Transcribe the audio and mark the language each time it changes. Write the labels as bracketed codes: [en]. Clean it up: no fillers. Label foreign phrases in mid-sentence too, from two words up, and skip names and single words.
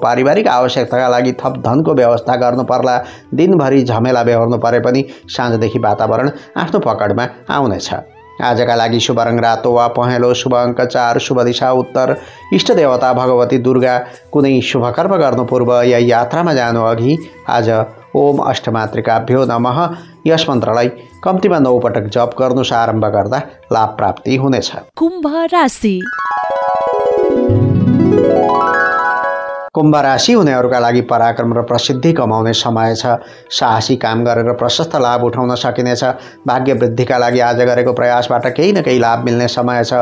[ne] पारिवारिक आवश्यकताका लागि थप धनको व्यवस्था गर्नुपर्ला। दिनभरि झमेला बेहोर्नु परे पनि साँझदेखि वातावरण आफ्नो पकडमा आउनेछ। आजका लागि शुभ रङ रातो वा पहेँलो, शुभ अङ्क 4, शुभ दिशा उत्तर, इष्ट देवता भगवती दुर्गा। कुनै शुभ कर्म गर्नु पूर्व या यात्रामा जानु अघि आज [sa] ओम अष्टमातृकाभ्यो नमः [ne] यस मन्त्रलाई कम्तीमा 9 पटक जप गर्नुस्। आरम्भ गर्दा लाभ प्राप्ति हुनेछ। कुम्भ राशि। कुम्भ राशि हुनेहरूका लागि पराक्रम र प्रसिद्धि कमाउने समय छ। साहसी काम गरेर प्रशस्त लाभ उठाउन सकिनेछ। भाग्य वृद्धिका लागि आज गरेको प्रयासबाट केही न केही लाभ मिल्ने समय छ।